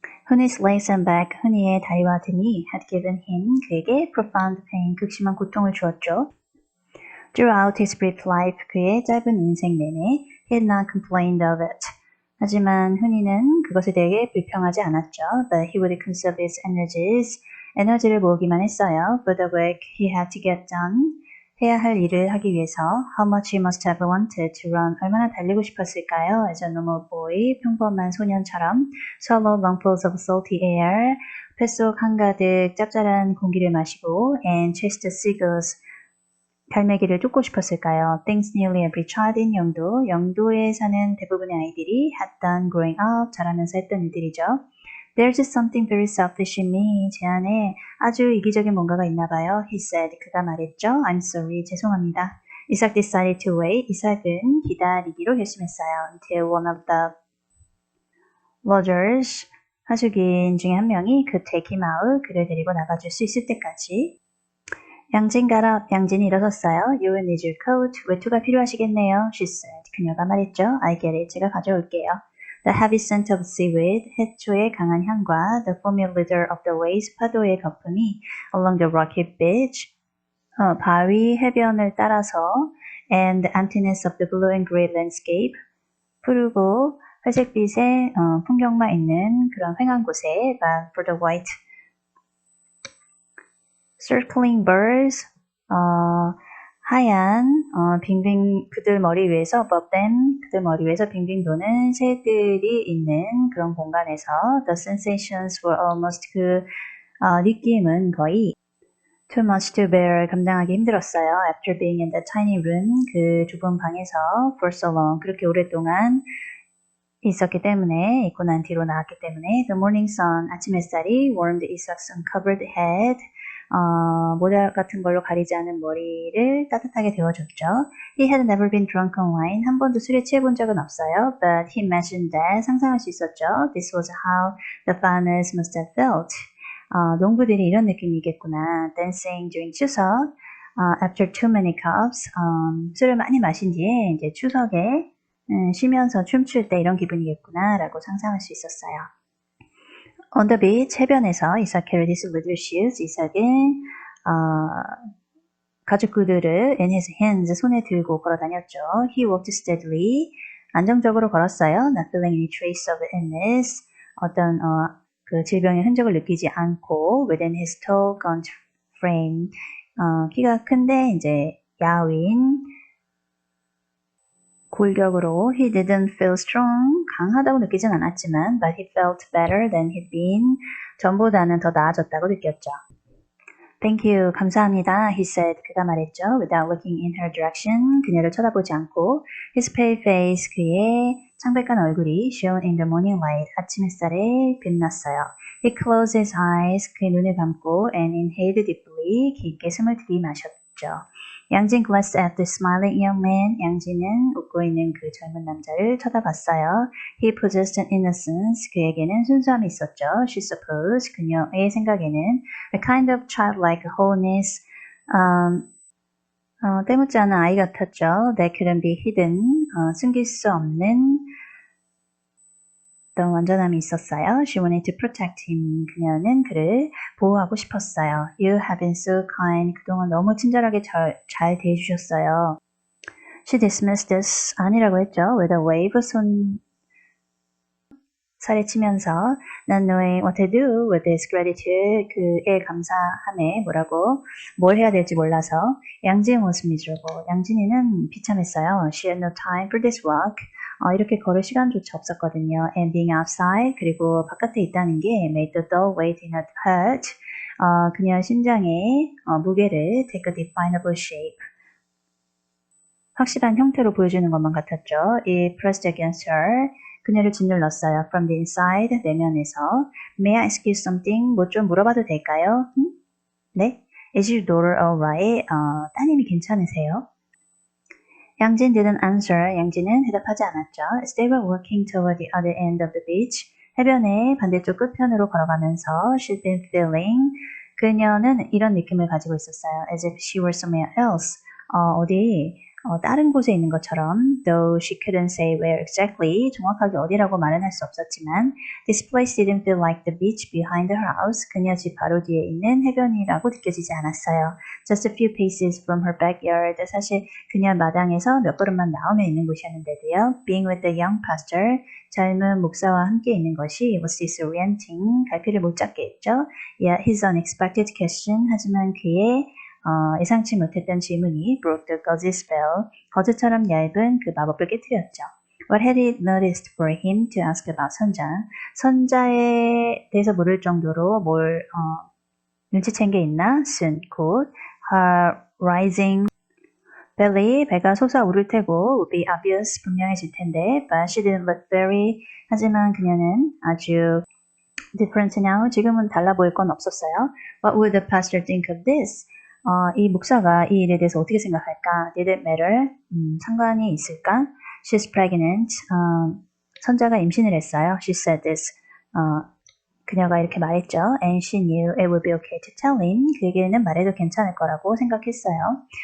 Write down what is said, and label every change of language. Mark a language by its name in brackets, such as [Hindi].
[English] Hunny's legs and back, [Korean] 흔히의 다리와 등이 [English] had given him, 그에게 profound pain, [Korean] 극심한 고통을 주었죠. [English] Throughout his brief life, [Korean] 그의 짧은 인생 내내, [English] he had not complained of it. [Korean] 하지만 흔히는 그것에 대해 불평하지 않았죠. [English] But he would conserve his energies. [Korean] 에너지를 모으기만 했어요. [English] For the work he had to get done. [Korean] 해야 할 일을 하기 위해서 [English] how much he must have wanted to run. [Korean] 얼마나 달리고 싶었을까요? [English] As a normal boy, [Korean] 평범한 소년처럼 [English] swallow lungfuls of salty air. [Korean] 뱃속 한가득 짭짤한 공기를 마시고 [English] and chase the seagulls. [Korean] 갈매기를 쫓고 싶었을까요? [English] Things nearly every child in 영도, [Korean] 영도에 사는 대부분의 아이들이 [English] had done growing up, [Korean] 자라면서 했던 일들이죠. [English] There's just something very selfish in me. [Korean] 제 안에 아주 이기적인 뭔가가 있나 봐요. [English] He said. [Korean] 그가 말했죠. [English] I'm sorry. [Korean] 죄송합니다. [English] 이삭 decided to wait. [Korean] 이삭은 기다리기로 결심했어요. [English] Until one of the lodgers, 하숙인 중에 한 명이 could take him out. [Korean] 그를 데리고 나가줄 수 있을 때까지. [English] 양진 got up. [Korean] 양진이 일어섰어요. [English] You will need your coat. [Korean] 외투가 필요하시겠네요. [English] She said. [Korean] 그녀가 말했죠. [English] I get it. [Korean] 제가 가져올게요. [English] The heavy scent of seaweed, [Korean] 해초의 강한 향과 [English] the foamy leader of the waves, [Korean] 파도의 거품이 [English] along the rocky beach, [Korean] 바위 해변을 따라서 [English] and the emptiness of the blue and grey landscape, [Korean] 푸르고 회색빛의 풍경만 있는 그런 휑한 곳에 [English] but for the white circling birds, [Korean] 하얀 빙빙 그들 머리 위에서 [English] above them, [Korean] 그들 머리 위에서 빙빙 도는 새들이 있는 그런 공간에서 [English] the sensations were almost [Korean] 그 느낌은 거의 [English] too much to bear, [Korean] 감당하기 힘들었어요. [English] After being in the tiny room, [Korean] 그 좁은 방에서 [English] for so long, [Korean] 그렇게 오랫동안 있었기 때문에, 있고 난 뒤로 나왔기 때문에 [English] the morning sun, [Korean] 아침 햇살이 [English] warmed Isaac's uncovered head, [Korean] 모자 같은 걸로 가리지 않은 머리를 따뜻하게 데워줬죠. [English] He had never been drunk on wine. [Korean] 한 번도 술에 취해본 적은 없어요. [English] But he imagined that. [Korean] 상상할 수 있었죠. [English] This was how the farmers must have felt. [Korean] 농부들이 이런 느낌이겠구나. [English] Dancing during 추석. After too many cups. [Korean] 술을 많이 마신 뒤에 이제 추석에 쉬면서 춤출 때 이런 기분이겠구나 라고 상상할 수 있었어요. [English] On the beach, 해변에서 이삭 carried his little shoes. [Korean] 이삭은 가죽 구두를 [English] in his hands, [Korean] 손에 들고 걸어 다녔죠. [English] He walked steadily. [Korean] 안정적으로 걸었어요. [English] Not feeling any trace of illness. [Korean] 어떤 그 질병의 흔적을 느끼지 않고 [English] within his tall, gaunt frame. [Korean] 키가 큰데 이제 야윈 골격으로 [English] he didn't feel strong, [Korean] 강하다고 느끼진 않았지만 [English] but he felt better than he'd been, [Korean] 전보다는 더 나아졌다고 느꼈죠. [English] Thank you, 감사합니다, he said, 그가 말했죠. Without looking in her direction, [Korean] 그녀를 쳐다보지 않고 [English] his pale face, [Korean] 그의 창백한 얼굴이 [English] shone in the morning light, [Korean] 아침 햇살에 빛났어요. [English] He closed his eyes, [Korean] 그의 눈을 감고 [English] and inhaled deeply, [Korean] 깊게 숨을 들이마셨죠. [English] 양진 glanced at the smiling young man. [Korean] 양진은 웃고 있는 그 젊은 남자를 쳐다봤어요. [English] He possessed an innocence. [Korean] 그에게는 순수함이 있었죠. [English] She supposed. [Korean] 그녀의 생각에는 [English] a kind of childlike wholeness. [Korean] 때묻지 않은 아이 같았죠. [English] That couldn't be hidden. [Korean] 숨길 수 없는 어떤 완전함이 있었어요. [English] She wanted to protect him. [Korean] 그녀는 그를 보호하고 싶었어요. [English] You have been so kind. [Korean] 그동안 너무 친절하게 잘 대해주셨어요. [English] She dismissed this. [Korean] 아니라고 했죠. [English] With a wave, [Korean] 손살에 치면서 [English] not knowing what to do with this gratitude. [Korean] 그의 감사함에 뭘 해야 될지 몰라서 양진 [English] was miserable. [Korean] 양진이는 비참했어요. [English] She had no time for this walk. [Korean] 이렇게 걸을 시간조차 없었거든요. [English] And being outside, [Korean] 그리고 바깥에 있다는 게 [English] made the dull weight in her heart. [Korean] 그녀 심장의 무게를 [English] take a definable shape. [Korean] 확실한 형태로 보여주는 것만 같았죠. [English] It pressed against her. [Korean] 그녀를 짓눌렀어요. [English] From the inside, [Korean] 내면에서. [English] May I ask you something? [Korean] 뭐 좀 물어봐도 될까요? 네? [English] Is your daughter alright? [Korean] 따님이 괜찮으세요? [English] 양진 didn't answer. [Korean] 양진은 대답하지 않았죠. [English] As they were walking toward the other end of the beach, [Korean] 해변의 반대쪽 끝편으로 걸어가면서 [English] she'd been feeling, [Korean] 그녀는 이런 느낌을 가지고 있었어요. [English] As if she were somewhere else. [Korean] 어디 다른 곳에 있는 것처럼 [English] though she couldn't say where exactly [Korean] 정확하게 어디라고 말은 할 수 없었지만 [English] this place didn't feel like the beach behind her house [Korean] 그녀 집 바로 뒤에 있는 해변이라고 느껴지지 않았어요. [English] Just a few paces from her backyard [Korean] 사실 그녀 마당에서 몇 걸음만 나오면 있는 곳이었는데도요. [English] Being with the young pastor [Korean] 젊은 목사와 함께 있는 것이 [English] was disorienting [Korean] 갈피를 못 잡게 했죠. [English] Yet his unexpected question [Korean] 하지만 그의 예상치 못했던 질문이 [English] broke the gauzy spell [Korean] 거즈처럼 얇은 그 마법을 깨뜨렸죠. [English] What had it noticed for him to ask about 선자? [Korean] 선자에 대해서 물을 정도로 뭘 눈치챈 게 있나? [English] Soon, 곧 her rising belly, [Korean] 배가 솟아오를 테고 [English] would be obvious, [Korean] 분명해질 텐데 [English] but she didn't look very [Korean] 하지만 그녀는 아주 [English] different now, [Korean] 지금은 달라 보일 건 없었어요. [English] What would the pastor think of this? [Korean] 이 목사가 이 일에 대해서 어떻게 생각할까? [English] Did it matter? [Korean] 상관이 있을까? [English] She's pregnant. [Korean] 선자가 임신을 했어요. [English] She said this. [Korean] 그녀가 이렇게 말했죠. [English] And she knew it would be okay to tell him. [Korean] 그에게는 말해도 괜찮을 거라고 생각했어요.